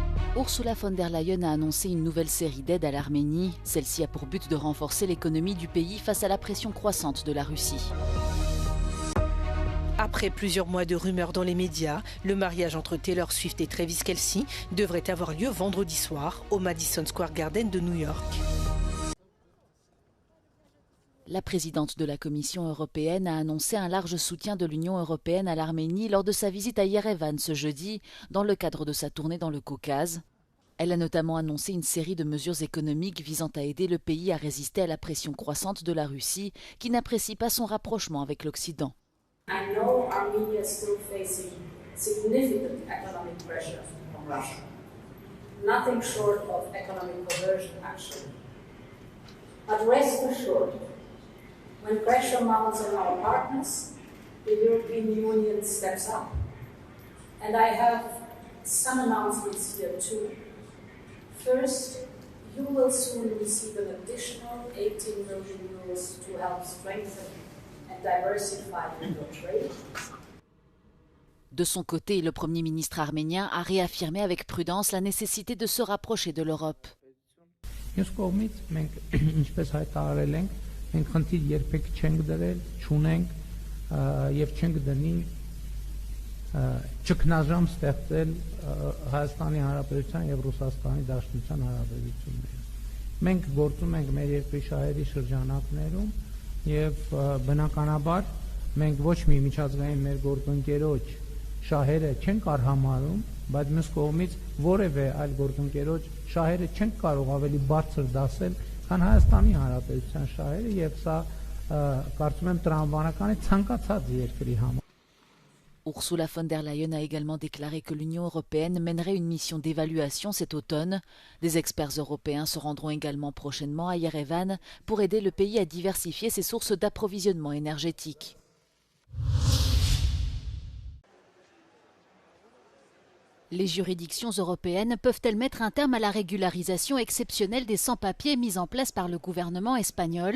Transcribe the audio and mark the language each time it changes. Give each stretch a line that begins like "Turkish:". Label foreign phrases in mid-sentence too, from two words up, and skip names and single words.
French: Ursula von der Leyen a annoncé une nouvelle série d'aides à l'Arménie. Celle-ci a pour but de renforcer l'économie du pays face à la pression croissante de la Russie. Après plusieurs mois de rumeurs dans les médias, le mariage entre Taylor Swift et Travis Kelce devrait avoir lieu vendredi soir au Madison Square Garden de New York. La présidente de la Commission européenne a annoncé un large soutien de l'Union européenne à l'Arménie lors de sa visite à Yerevan ce jeudi, dans le cadre de sa tournée dans le Caucase. Elle a notamment annoncé une série de mesures économiques visant à aider le pays à résister à la pression croissante de la Russie, qui n'apprécie pas son rapprochement avec l'Occident.
English: I know Armenia is still facing significant economic pressure from Russia. Nothing short of economic coercion, actually. But rest assured, when pressure mounts on our partners, the European Union steps up. And I have some announcements here too. First, you will soon receive an additional 18 million euros to help strengthen and diversify your trade.
French: De son côté, le Premier ministre arménien a réaffirmé avec prudence la nécessité de se rapprocher de l'Europe.
Armenian: Մենք խնդիր երբեք չենք դրել, չունենք եւ չենք դնի ճգնաժամ ստեղծել Հայաստանի Հանրապետության եւ Ռուսաստանի Դաշնության հարաբերություններում։ Մենք գործում ենք մեր երկրի շահերի շրջանակներում եւ բնականաբար մենք ոչ մի միջազգային մեր գործընկերոջ շահերը չենք արհամարում, բայց մյուս կողմից որևէ այլ գործընկերոջ շահերը չենք կարող ավելի բարձր դասել քան Հայաստանի Հանրապետության շահերը եւ սա կարծում եմ տրամաբանական է ցանկացած երկրի համար։
French: Ursula von der Leyen a également déclaré que l'Union européenne mènerait une mission d'évaluation cet automne. Des experts européens se rendront également prochainement à Yerevan pour aider le pays à diversifier ses sources d'approvisionnement énergétique. Les juridictions européennes peuvent-elles mettre un terme à la régularisation exceptionnelle des sans-papiers mise en place par le gouvernement espagnol ?